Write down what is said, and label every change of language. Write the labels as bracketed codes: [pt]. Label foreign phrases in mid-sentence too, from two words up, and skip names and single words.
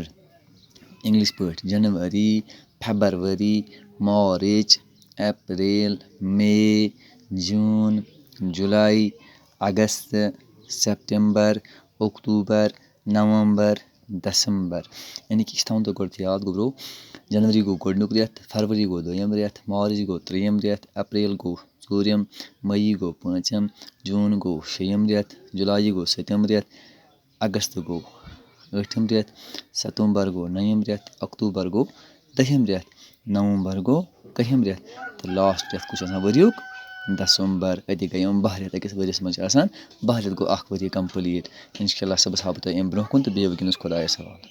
[ks] इंग्लिश पे जनवरी, फरवरी, मार्च, अप्रैल, मई, जून, जुलाई, अगस्त, सितंबर, अक्टूबर, नवंबर, दिसंबर। यानी कि थोन तो गोड याद गो ब्रो। जनवरी गो गोडनुक रेत, फरवरी गो दोयम रेत, मार्च गो त्रेयम रेत, अप्रैल गो चूरम, मई गो पांचम, जून गो शेयम रेत, जुलाई गो सतम रेत, अगस्त गो ٲٹھم रेत, सितंबर गो नयम रेत, अक्टूबर गो दहम रेत, नवंबर गो कहम रेत, तो लास्ट रेत कुछ वरियुक दिसंबर। अति गई 12 रेत अकिस वरियस मज 12 रेत गो वरि कंप्लीट। इंशाल्लाह सबस हाव बह अम ब्रोह कुन तो बे वनस खुदायस हवाल।